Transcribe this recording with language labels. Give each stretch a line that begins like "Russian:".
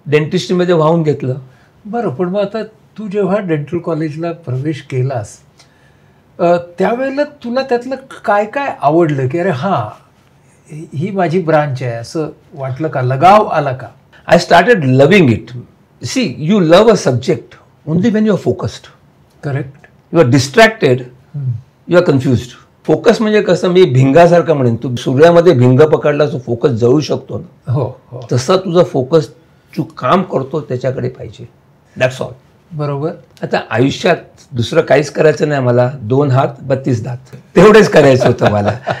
Marathi: डेंटिस्ट्रीमध्ये वाहून घेतलं. बरं. पण मग आता तू जेव्हा डेंटल कॉलेजला प्रवेश केलास त्यावेळेला तुला त्यातलं काय काय आवडलं की अरे हां ही माझी ब्रांच आहे असं वाटलं का? लगाव आला का?
English: I started loving it. See, you love a subject only when you are focused. Correct. You are distracted, you are confused.
Marathi: Focus म्हणजे कसं, मी भिंगासारखं म्हणेन, तू सूर्यामध्ये भिंग पकडला तो फोकस जळू शकतो ना. हो. तसा तुझा फोकस तू काम करतो त्याच्याकडे पाहिजे.
English: That's all.
Marathi: बरोबर. आता आयुष्यात दुसरं काहीच करायचं नाही मला. 2 हात 32 दात तेवढेच करायचं होतं मला.